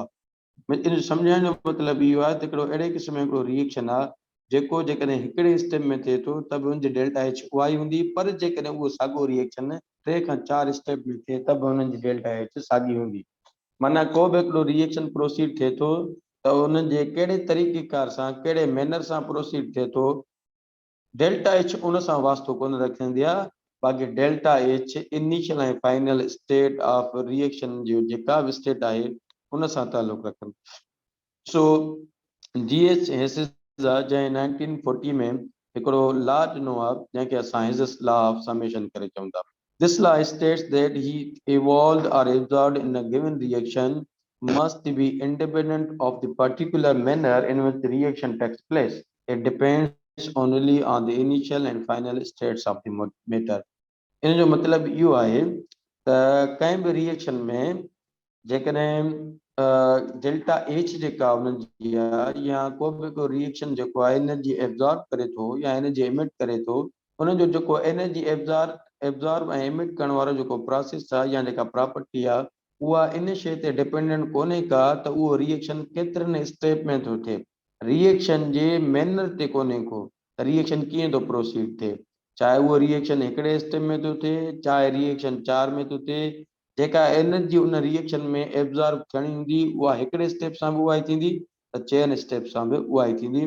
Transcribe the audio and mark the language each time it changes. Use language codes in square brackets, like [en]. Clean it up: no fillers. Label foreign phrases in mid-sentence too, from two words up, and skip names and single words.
[sd] इन सम्झाइण जो मतिलबु इहो आहे त हिकिड़ो अहिड़े क़िस्म जो हिकिड़ो रिएक्शन आहे जेको जेकॾहिं हिकिड़े स्टेप में थिए थो त बि हुनजी [en] delta H [sd] उहा ई हूंदी, पर जेकॾहिं उहो साॻियो रिएक्शन 3 खां 4 स्टेप में थिए त बि हुननि जी [en] delta H [sd] साॻी हूंदी। माना को बि हिकिड़ो रिएक्शन प्रोसीड थिए थो त उन जे कहिड़े तरीक़ेकार सां कहिड़े मैनर सां प्रोसीड थिए थो, [en] delta H [sd] उन सां वास्तो कोन रखंदी आहे, बाक़ी [en] delta H [sd] इनिशियल ऐं [en] final state of reaction [sd] जो जेका बि स्टेट आहे उन सां तालुक़ रखनि। सो GH हेसिस जंहिं 1940 में हिकिड़ो लॉ ॾिनो आहे जंहिंखे असां [en] Hess's law of summation [sd] करे चऊं था। [en] This law states that heat evolved or absorbed in a given reaction must be independent of the particular manner in which the reaction takes place. It depends only on the initial and final states of the matter. [sd] इन जो मतिलबु इहो आहे त कंहिं बि रिएक्शन में जेकॾहिं [en] delta H [sd] जेका उन्हनि जी आहे या को बि को रिएक्शन जेको आहे [en] energy absorb [sd] करे थो या [en] energy emit [sd] करे थो, उनजो जेको [en] energy absorb [sd] ऐं एमिट करण वारो जेको प्रोसेस आहे या जेका प्रॉपर्टी आहे उहा इन शइ ते डिपेंडेंट कोन्हे का त उहो रिएक्शन केतिरनि स्टेप में थो थिए, रिएक्शन जे मैनर ते कोन्हे को त रिएक्शन कीअं थो प्रोसीड थिए, चाहे उहो रिएक्शन हिकिड़े स्टेप में थो थिए चाहे रिएक्शन 4 में थो थिए, जेका एनर्जी उन रिएक्शन में एब्जॉर्ब थियणी हूंदी उहा हिकिड़े स्टेप सां बि उहा ई थींदी त 4 स्टेप सां बि उहा ई थींदी।